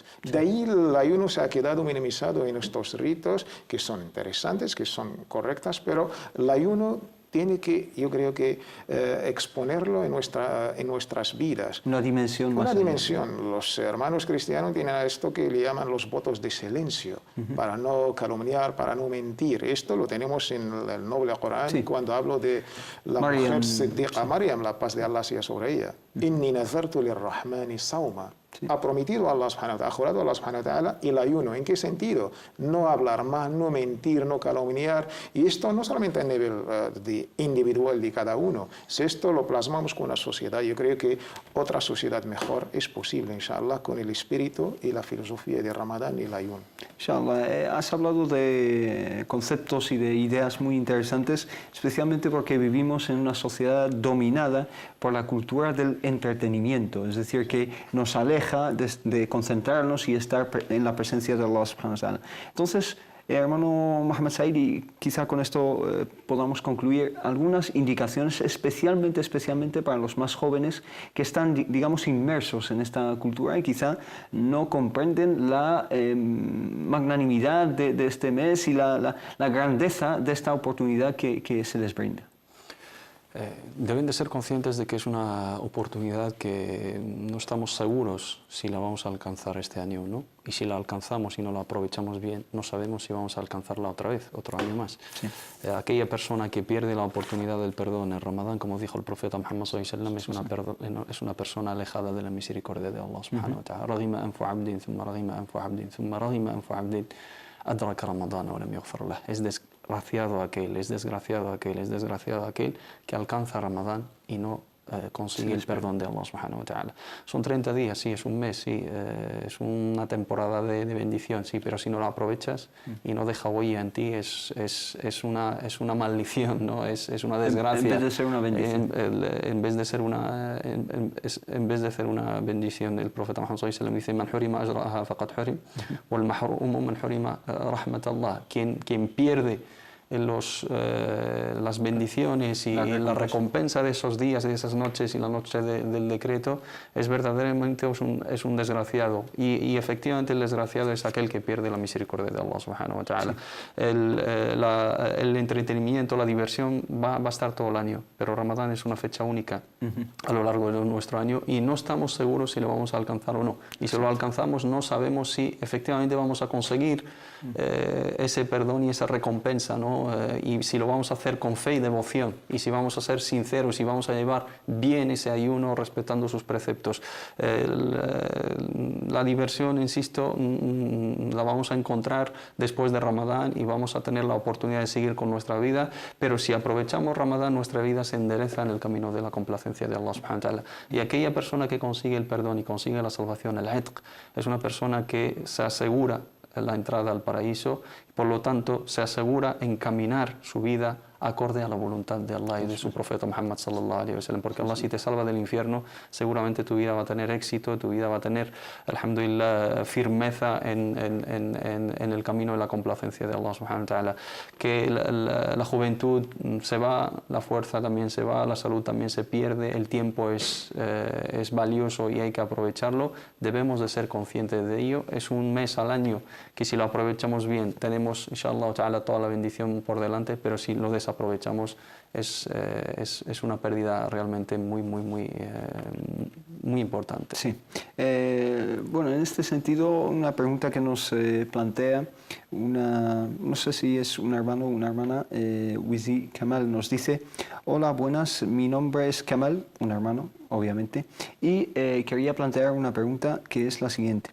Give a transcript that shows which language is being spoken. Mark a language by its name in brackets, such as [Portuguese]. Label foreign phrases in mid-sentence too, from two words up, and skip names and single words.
[Spanish] De ahí el ayuno se ha quedado minimizado en estos ritos que son interesantes, que son correctas, pero el ayuno tiene que, yo creo que, exponerlo en nuestras vidas. Una dimensión más. Una dimensión. Los hermanos cristianos tienen esto que le llaman los votos de silencio, para no calumniar, para no mentir. Esto lo tenemos en el noble Corán, cuando hablo de la mujer Siddiqa Maryam, la paz de Allah sea sobre ella. [Arabic] إني نذرت للرحمن صوما. [Spanish] Ha prometido a Allah [Arabic] سبحانه وتعالى, [Spanish] ha jurado a Allah [Arabic] سبحانه وتعالى [Spanish] el ayuno. ¿En qué sentido? No hablar más, no mentir, no calumniar. Y esto no solamente a nivel individual de cada uno. Si esto lo plasmamos con una sociedad, yo creo que otra sociedad mejor es posible, inshallah, con el espíritu y la filosofía de Ramadán y el ayuno. Inshallah, has hablado de conceptos y de ideas muy interesantes, especialmente porque vivimos en una sociedad dominada por la cultura del entretenimiento, es decir, que nos aleja de concentrarnos y estar en la presencia de Allah [Arabic] سبحانه وتعالى. [Spanish] Entonces, hermano Mohammed Said, y quizá con esto podamos concluir algunas indicaciones especialmente para los más jóvenes que están, digamos, inmersos en esta cultura y quizá no comprenden la magnanimidad de este mes y la grandeza de esta oportunidad que se les brinda. Deben de ser conscientes de que es una oportunidad que no estamos seguros si la vamos a alcanzar este año o no. Y si la alcanzamos y no la aprovechamos bien, no sabemos si vamos a alcanzarla otra vez, otro año más. Sí. Aquella persona que pierde la oportunidad del perdón en Ramadán, como dijo el profeta Muhammad [Arabic] صلى الله عليه وسلم, [Spanish] es una persona alejada de la misericordia de Allah [Arabic] سبحانه وتعالى. رغم أنف عبد ثم رغم أنف عبد ثم رغم أنف عبد أدرك رمضان ولم يغفر له. [Spanish] Es desgraciado aquel que alcanza Ramadán y no consigue el perdón de Allah [Arabic] سبحانه وتعالى. [Spanish] Son 30 días, sí, es un mes, sí, es una temporada de bendición, sí, pero si no la aprovechas y no deja huella en ti, es una maldición, ¿no? Es una desgracia. En vez de ser una bendición. En vez de ser una bendición, el profeta Muhammad [Arabic] صلى الله عليه وسلم [Spanish] dice: [Arabic] "من حرم أجرها فقد حرم والمحروم من حرم رحمة الله". [Spanish] Quien pierde las bendiciones y la recompensa de esos días, de esas noches y la noche del decreto, es verdaderamente es un desgraciado. Y efectivamente el desgraciado es aquel que pierde la misericordia de Allah [Arabic] سبحانه وتعالى. [Spanish] El entretenimiento, la diversión va a estar todo el año, pero Ramadán es una fecha única a lo largo de nuestro año y no estamos seguros si lo vamos a alcanzar o no. Y si lo alcanzamos, no sabemos si efectivamente vamos a conseguir ese perdón y esa recompensa, ¿no? Y si lo vamos a hacer con fe y devoción, y si vamos a ser sinceros y vamos a llevar bien ese ayuno respetando sus preceptos. La diversión, insisto, la vamos a encontrar después de Ramadán y vamos a tener la oportunidad de seguir con nuestra vida, pero si aprovechamos Ramadán, nuestra vida se endereza en el camino de la complacencia de Allah [Arabic] سبحانه وتعالى. [Spanish] Y aquella persona que consigue el perdón y consigue la salvación, el itq, es una persona que se asegura la entrada al paraíso, por lo tanto se asegura encaminar su vida acorde a la voluntad de Allah y de su profeta Muhammad [Arabic] صلى الله عليه وسلم, [Spanish] porque Allah, si te salva del infierno, seguramente tu vida va a tener éxito, tu vida va a tener, alhamdulillah, firmeza en el camino de la complacencia de Allah [Arabic] سبحانه وتعالى. [Spanish] Que la juventud se va, la fuerza también se va, la salud también se pierde, el tiempo es valioso y hay que aprovecharlo. Debemos de ser conscientes de ello. Es un mes al año que, si lo aprovechamos bien, tenemos [Arabic] إن شاء الله تعالى [Spanish] toda la bendición por delante, pero si lo desaprovechamos es una pérdida realmente muy importante. Sí. Bueno, en este sentido, una pregunta que nos plantea no sé si es un hermano o una hermana, Wizi Kamal nos dice: hola, buenas, mi nombre es Kamal, un hermano, obviamente, y quería plantear una pregunta que es la siguiente.